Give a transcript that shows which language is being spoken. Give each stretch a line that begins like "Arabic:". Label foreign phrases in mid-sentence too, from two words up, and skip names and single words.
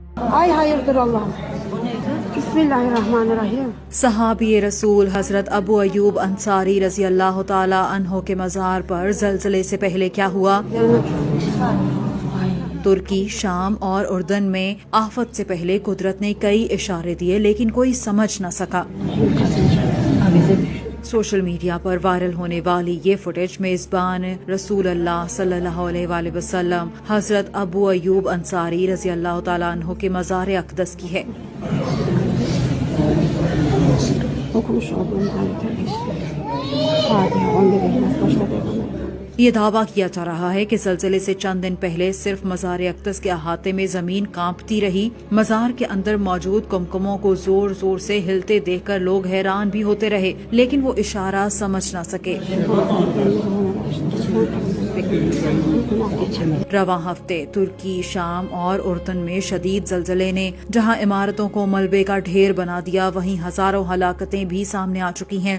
Turkish: Ay hayırdır Allah'ım.
Arabic: بسم الله الرحمن الرحيم.
Urdu: صحابی رسول حضرت ابو ایوب انصاری
Arabic: رضي الله تعالى عنه
Urdu: کے مزار پر زلزلے سے پہلے کیا ہوا? ترکی، شام اور اردن میں آفت سے پہلے قدرت نے کئی اشارے دیے لیکن کوئی سمجھ نہ سکا.
English: social media
Urdu: پر وائرل ہونے والی یہ فوٹیج میزبان رسول اللہ
Arabic: صلى الله عليه وسلم
Urdu: حضرت ابو ایوب انصاری
Arabic: رضي الله تعالى عنه
Urdu: کے مزار اقدس کی ہے.
Turkish: Okumuş olduğum ayetler Fatiha 11 ihlas başladı.
Urdu: یہ دعویٰ کیا جا رہا ہے کہ زلزلے سے چند دن پہلے صرف مزار اقدس کے احاطے میں زمین کانپتی رہی. مزار کے اندر موجود قمقموں کو زور زور سے ہلتے دیکھ کر لوگ حیران بھی ہوتے رہے لیکن وہ اشارہ سمجھ نہ سکے. رواں ہفتے ترکی، شام اور اردن میں شدید زلزلے نے جہاں عمارتوں کو ملبے کا ڈھیر بنا دیا وہیں ہزاروں ہلاکتیں بھی سامنے آ چکی ہیں.